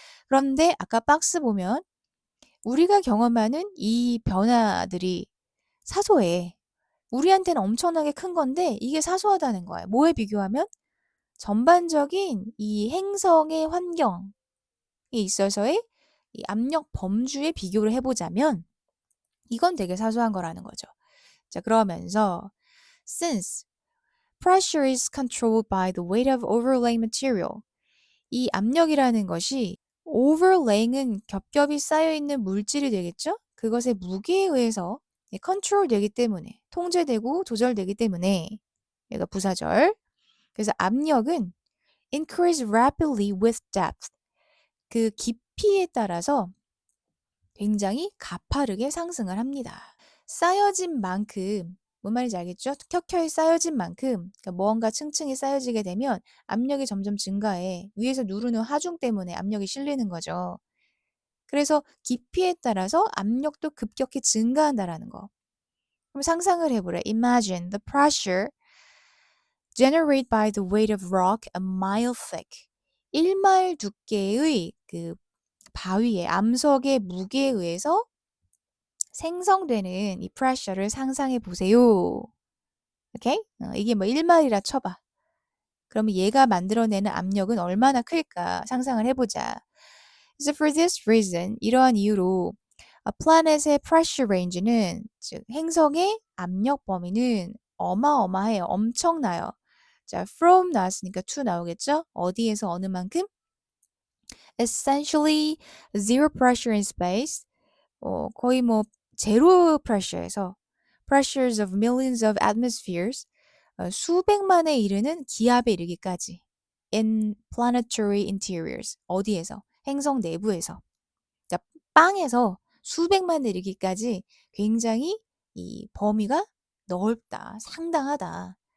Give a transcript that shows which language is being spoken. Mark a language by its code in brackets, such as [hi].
[ko] 그런데 아까 박스 보면 우리가 경험하는 이 변화들이 사소해. 우리한테는 엄청나게 큰 건데 이게 사소하다는 거예요. 뭐에 비교하면? 전반적인 이 행성의 환경에 있어서의 이 압력 범주에 비교를 해보자면 이건 되게 사소한 거라는 거죠. [en] 자, 그러면서 since pressure is controlled by the weight of overlaying material. [ko] 이 압력이라는 것이 overlaying은 겹겹이 쌓여있는 물질이 되겠죠? 그것의 무게에 의해서 컨트롤 되기 때문에 통제되고 조절되기 때문에 얘가 부사절. 그래서 압력은 [en] increase rapidly with depth. [ko] 그 깊이에 따라서 굉장히 가파르게 상승을 합니다. 쌓여진 만큼 뭔 말인지 알겠죠? 켜켜이 쌓여진 만큼 그러니까 뭔가 층층이 쌓여지게 되면 압력이 점점 증가해. 위에서 누르는 하중 때문에 압력이 실리는 거죠. 그래서 깊이에 따라서 압력도 급격히 증가한다라는 거. 그럼 상상을 해보래. [en] Imagine the pressure generated by the weight of rock a mile thick. [ko] 1마일 두께의 그 바위의 암석의 무게에 의해서 생성되는 이 pressure를 상상해 보세요. 오케이? 이게 뭐 1마일이라 쳐봐. 그러면 얘가 만들어내는 압력은 얼마나 클까 상상을 해보자. [en] So for this reason, [ko] 이러한 이유로 a planet의 pressure range는 즉 행성의 압력 범위는 어마어마해요. 엄청나요. 자, from 나왔으니까 to 나오겠죠? 어디에서 어느 만큼? [en] Essentially zero pressure in space. [ko] 거의 뭐 제로 pressure에서 [en] pressures of millions of atmospheres [ko] 수백만에 이르는 기압에 이르기까지 [en] in planetary interiors [ko] 어디에서? 행성 내부에서 그러니까 빵에서 수백만에 이르기까지 굉장히 이 범위가 넓다, 상당하다.